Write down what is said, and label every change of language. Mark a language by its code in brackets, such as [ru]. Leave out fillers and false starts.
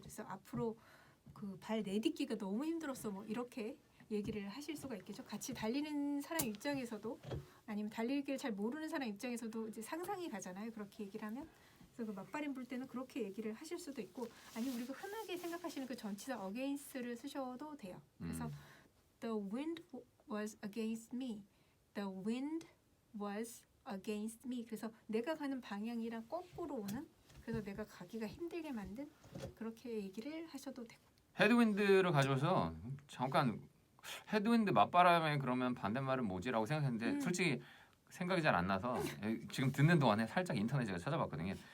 [ko] 그래서 앞으로 그 발 내딛기가 너무 힘들었어. 뭐 이렇게 얘기를 하실 수가 있겠죠. 같이 달리는 사람 입장에서도 아니면 달리기를 잘 모르는 사람 입장에서도 이제 상상이 가잖아요. 그렇게 얘기를 하면. 그래서 그 맞바람 불 때는 그렇게 얘기를 하실 수도 있고 아니면 우리가 흔하게 생각하시는 그 전치사 against를 쓰셔도 돼요. [en] 그래서 The wind was against me. The wind was against me. [ko] 그래서 내가 가는 방향이랑 거꾸로 오는 그래서 내가 가기가 힘들게 만든 그렇게 얘기를 하셔도 되고 헤드윈드를 가져와서 잠깐 헤드윈드 맞바람에 그러면 반대말은 뭐지라고 생각했는데 솔직히 생각이 잘 안 나서 지금 듣는 동안에 살짝 인터넷에 찾아봤거든요.